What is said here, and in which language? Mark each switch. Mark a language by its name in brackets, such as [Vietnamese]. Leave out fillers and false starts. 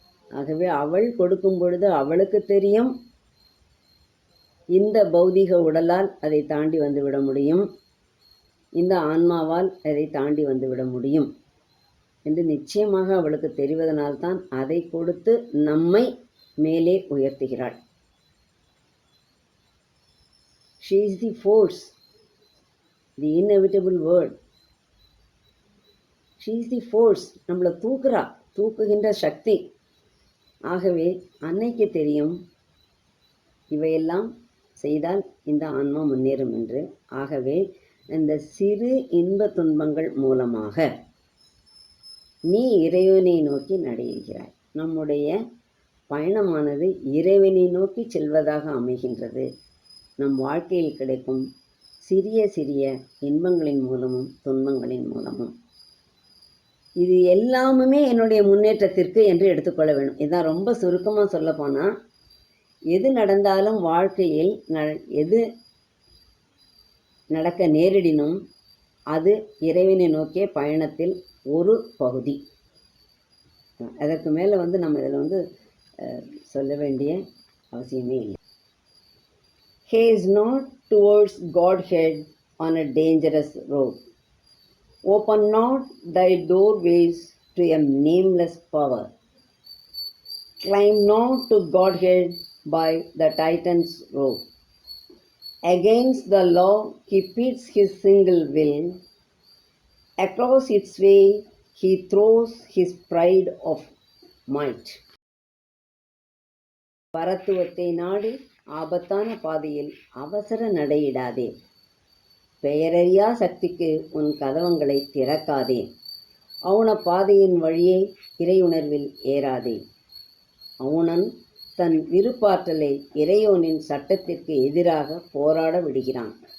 [Tamil] ஆகவே அவள் கொடுக்கும் பொழுது அவளுக்கு தெரியும், இந்த பௌதிக உடலால் அதை தாண்டி வந்துவிட முடியும், இந்த ஆன்மாவால் அதை தாண்டி வந்துவிட முடியும் என்று நிச்சயமாக அவளுக்கு தெரிவதனால்தான் அதை கொடுத்து நம்மை மேலே உயர்த்துகிறாள். [English] She is the force, the inevitable word. She is the force. [Tamil] நம்மளை தூக்குகின்ற சக்தி. ஆகவே அன்னைக்கு தெரியும், இவையெல்லாம் செய்தால் இந்த ஆன்மா முன்னேறும் என்று. ஆகவே இந்த சிறு இன்ப துன்பங்கள் மூலமாக நீ இறைவனை நோக்கி நடையிடுகிறாய். நம்முடைய பயணமானது இறைவனை நோக்கி செல்வதாக அமைகின்றது. நம் வாழ்க்கையில் கிடைக்கும் சிறிய சிறிய இன்பங்களின் மூலமும் துன்பங்களின் மூலமும். இது எல்லாமுமே என்னுடைய முன்னேற்றத்திற்கு என்று எடுத்துக்கொள்ள வேண்டும். இதுதான் ரொம்ப சுருக்கமாக சொல்லப்போனால், எது நடந்தாலும் வாழ்க்கையில் எது நடக்க நேரிடினும் அது இறைவனை நோக்கிய பயணத்தில் ஒரு பகுதி. அதற்கு மேலே நம்ம இதில் சொல்ல வேண்டிய அவசியமே இல்லை. [English] Haste not towards Godhead on a dangerous road. Open not thy doorways to a nameless power. Climb not to Godhead by the Titan's rope. Against the law he pits his single will. Across its way he throws his pride of might. [Tamil] பரத்துவத்தை நாடி ஆபத்தான பாதையில் அவசர நடையிடாதே. பெயரறியா சக்திக்கு உன் கதவங்களை திறக்காதே. அவுண பாதையின் வழியே இறையுணர்வில் ஏறாதே. அவுணன் தன் விருப்பாற்றலை இறையோனின் சட்டத்திற்கு எதிராக போராட விடுகிறான்.